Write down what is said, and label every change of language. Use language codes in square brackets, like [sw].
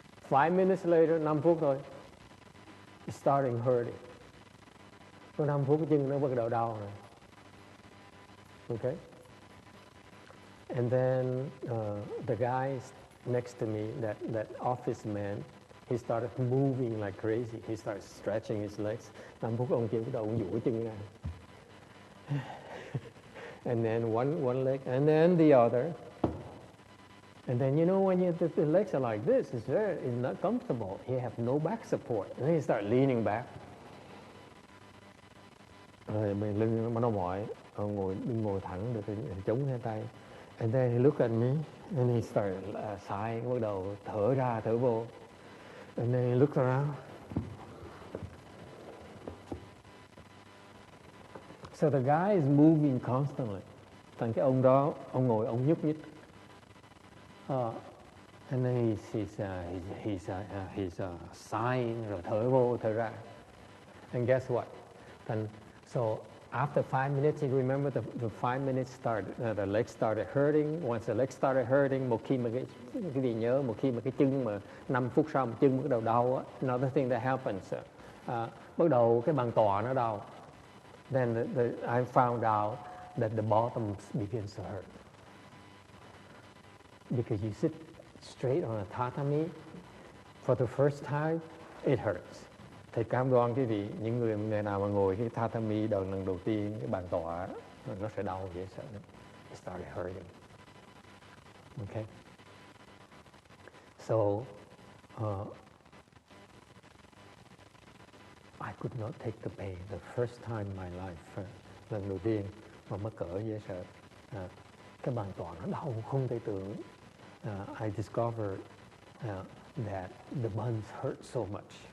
[en] 5 minutes later, [vi] 5 phút thôi, [en] it's starting hurting. [vi] Có 5 phút cái chân nó bắt đầu đau rồi. [en] Okay. And then the guy next to me, that office man, he started moving like crazy. He started stretching his legs. [vi] 5 phút ông kia bắt đầu ông duỗi chân ra. [en] And then one leg, and then the other. And then, you know, when the legs are like this, it's not comfortable. You have no back support. And then you start leaning back. [vi] Rồi mình lưng nó mỏi, ngồi thẳng được chống hai tay. [en] And then he looked at me, and he started sighing, [vi] bắt đầu thở ra thở vô. [en] And then he looked around. So the guy is moving constantly. [vi] Thành cái ông đó, ông ngồi, ông nhúc nhích. [en] And then he's sighing, [vi] rồi thở vô, thở ra. [en] And guess what? And so after 5 minutes, you remember the 5 minutes started, the legs started hurting. Once the legs started hurting, [vi] một khi mà cái gì nhớ, một khi mà cái chân mà 5 phút sau chân bắt đầu đau á, [en] another thing that happens, [vi] bắt đầu cái bàn tọa nó đau. [en] Then I found out that the bottom begins to hurt. Because you sit straight on a tatami, for the first time, it hurts. [vi] Thầy cam đoan quý vị, những người nào mà ngồi cái tatami lần đầu tiên, cái bàn tọa, nó sẽ đau dễ sợ. [en] It started hurting. Okay? So, I could not take the pain. The first time in my life, [vi] lần đầu tiên mà mắc cỡ dễ sợ. Cái bàn tọa nó đau không thể tưởng. [en] I discovered that the buns hurt so much.